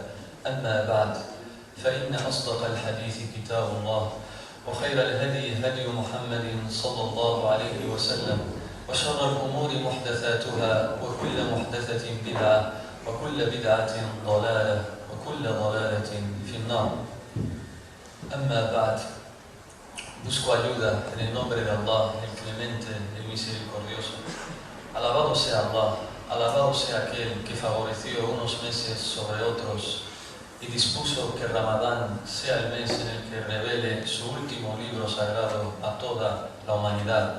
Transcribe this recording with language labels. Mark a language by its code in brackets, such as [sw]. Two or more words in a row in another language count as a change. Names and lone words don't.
[ar] أما بعد، فإن أصدق الحديث كتاب الله، وخير الهدي هدي محمد صلى الله عليه وسلم، وشر الأمور محدثاتها، وكل محدثة بدعة، وكل بدعة ضلالة، وكل ضلالة في النار. أما بعد, [es] busco ayuda en el nombre de Allah, el clemente, el misericordioso. Alabado sea Allah, alabado sea aquel que favoreció unos meses sobre otros y dispuso que Ramadán sea el mes en el que revele su último libro sagrado a toda la humanidad.